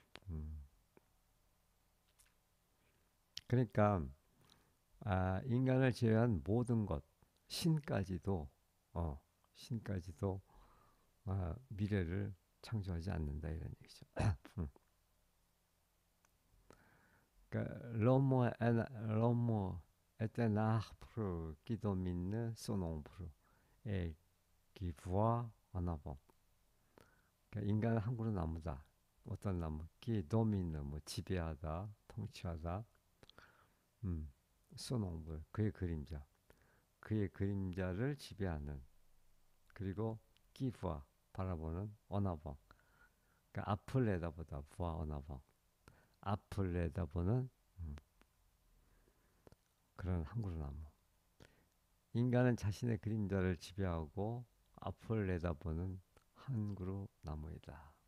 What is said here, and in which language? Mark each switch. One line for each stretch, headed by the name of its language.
Korean: 음, 그러니까 인간을 제외한 모든 것 신까지도 어, 신까지도 미래를 창조하지 않는다 이런 얘기죠. 음.
French: 그러니까 l'homme est un arbre qui domine son ombre et qui voit en avant.
Korean: 그러니까 인간은 한 그루 나무다. 어떤 나무?
French: qui domine
Korean: 뭐 지배하다, 통치하다. 음,
French: son ombre
Korean: 그의 그림자. 그의 그림자를 지배하는. 그리고
French: qui voit
Korean: 바라보는
French: en avant.
Korean: 그러니까 앞을 내다보다
French: voir en avant.
Korean: 앞을 내다보는 그런 한 그루 나무. 인간은 자신의 그림자를 지배하고 앞을 내다보는 한 그루 나무이다.